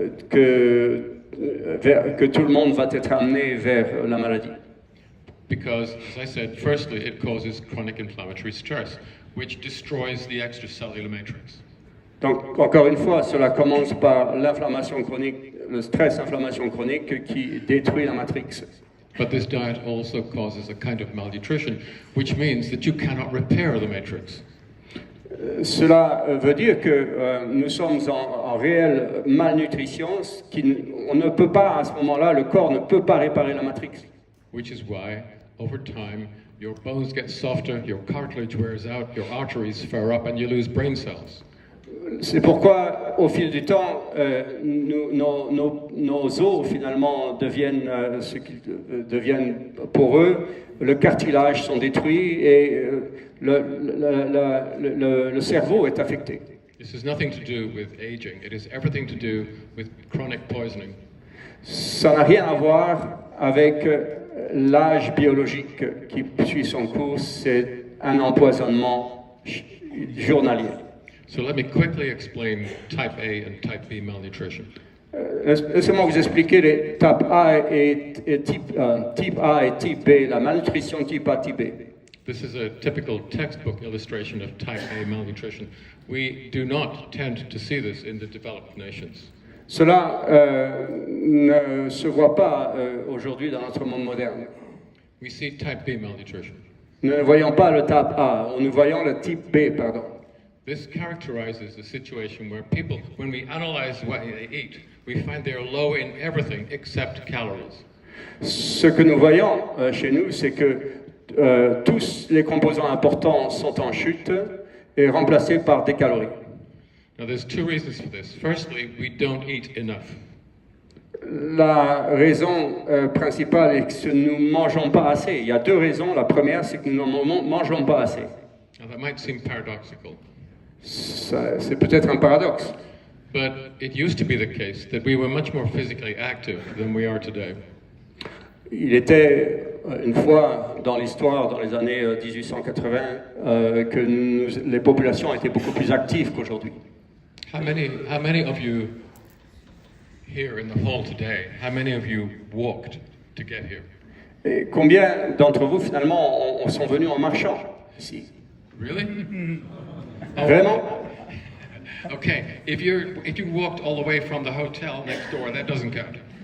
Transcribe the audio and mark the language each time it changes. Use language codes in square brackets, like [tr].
[fr] que tout le monde va être amené vers la maladie. [en] Because, as I said, firstly, it causes chronic inflammatory stress, which destroys the extracellular matrix. [fr] Donc, encore une fois, cela commence par l'inflammation chronique, le stress-inflammation chronique qui détruit la matrix. [en] But this diet also causes a kind of malnutrition, which means that you cannot repair the matrix. [fr] Cela veut dire que nous sommes en réelle malnutrition, on ne peut pas, à ce moment-là, le corps ne peut pas réparer la matrix. [en] Which is why, over time, your bones get softer, your cartilage wears out, your arteries flare up, and you lose brain cells. [fr] C'est pourquoi, au fil du temps, nos os, finalement, deviennent ce qu'ils deviennent poreux, le cartilage sont détruits et le cerveau est affecté. [en] This has nothing to do with aging. It has everything to do with chronic poisoning. [fr] Ça n'a rien à voir avec l'âge biologique qui suit son cours, c'est un empoisonnement journalier. [en] So let me quickly explain type A and type B malnutrition. [fr] Laissez-moi vous expliquer les type A et type A et type B, la malnutrition type A, type B. [en] This is a typical textbook illustration of type A malnutrition. We do not tend to see this in the developed nations. [fr] Cela ne se voit pas aujourd'hui dans notre monde moderne. [en] We see type B malnutrition. [fr] Nous ne voyons pas le type A, nous voyons le type B, pardon. [en] This characterizes a situation where people, when we analyze what they eat, we find they are low in everything except calories. [fr] Ce que nous voyons chez nous, c'est que tous les composants importants sont en chute et remplacés par des calories. [en] Now there's two reasons for this. Firstly, we don't eat enough. [fr] La raison principale est que nous ne mangeons pas assez. Il y a deux raisons. La première, c'est que nous ne mangeons pas assez. [en] Now that might seem paradoxical. [fr] C'est peut-être un paradoxe. [en] But it used to be the case that we were much more physically active than we are today. [fr] Il était une fois dans l'histoire, dans les années 1880, que les populations étaient beaucoup plus actives qu'aujourd'hui. [en] How many of you here in the hall today, how many of you walked to get here? [fr] Et combien d'entre vous finalement sont venus en marchant ici? [en] Really? [fr] Vraiment? [en] Okay, if you walked all the way from the hotel next door, that doesn't count.